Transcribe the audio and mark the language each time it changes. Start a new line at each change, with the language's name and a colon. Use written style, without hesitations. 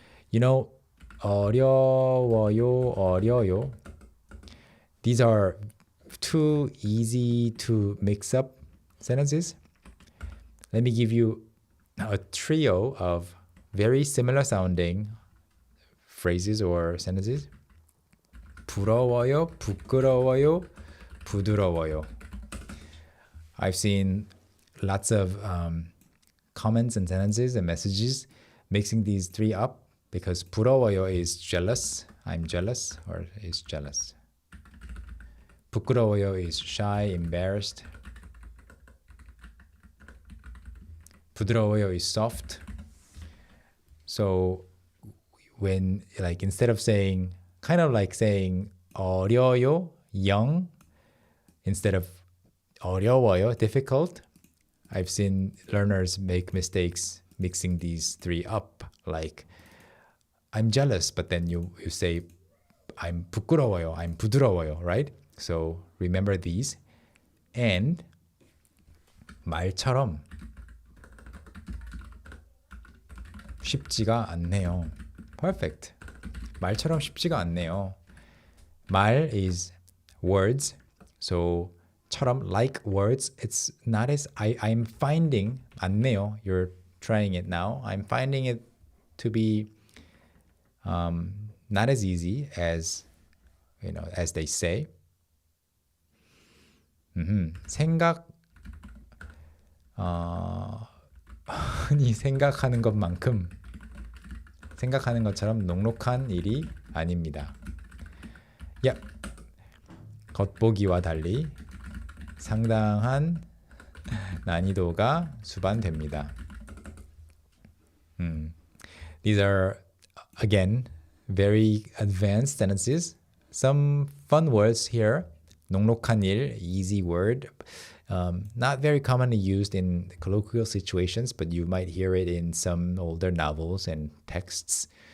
English: You know, 어려워요. These are too easy to mix up sentences. Let me give you a trio of very similar sounding phrases or sentences.
Korean: 부러워요, 부끄러워요, 부드러워요.
English: I've seen lots of comments and sentences and messages mixing these three up because 부러워요 is jealous. I'm jealous or is jealous. 부끄러워요 is shy, embarrassed. 부드러워요 is soft. So when like instead of saying kind of like saying 어려요, young, instead of 어려워요, difficult, I've seen learners make mistakes mixing these three up. Like I'm jealous, but then you say I'm 부끄러워요, I'm 부드러워요, right? So remember these.
Korean: And 말처럼 쉽지가 않네요.
English: Perfect.
Korean: 말처럼 쉽지가 않네요.
English: 말 is words. So 처럼 like words, it's not as I'm finding 않네요. You're trying it now. I'm finding it to be not as easy as as they say.
Korean: 생각 흔히 생각하는 것만큼 생각하는 것처럼 녹록한 일이 아닙니다.
English: Yep.
Korean: 겉보기와 달리 상당한 난이도가 수반됩니다.
English: These are again very advanced sentences. Some fun words here. 녹록한 일, easy word. Not very commonly used in colloquial situations, but you might hear it in some older novels and texts.